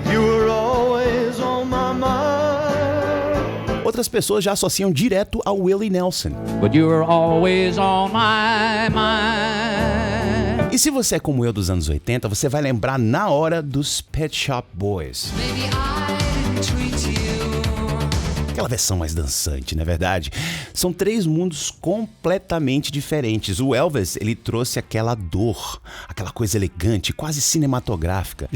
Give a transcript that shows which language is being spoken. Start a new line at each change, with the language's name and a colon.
English: You were always on my mind.
Portuguese: Outras pessoas já associam direto ao Willie Nelson.
English: But you were always on my mind.
Portuguese: E se você é como eu dos anos 80, você vai lembrar na hora dos Pet Shop Boys.
English: Maybe I didn't treat you.
Portuguese: Aquela versão mais dançante, não é verdade? São 3 mundos completamente diferentes. O Elvis, ele trouxe aquela dor, aquela coisa elegante, quase cinematográfica.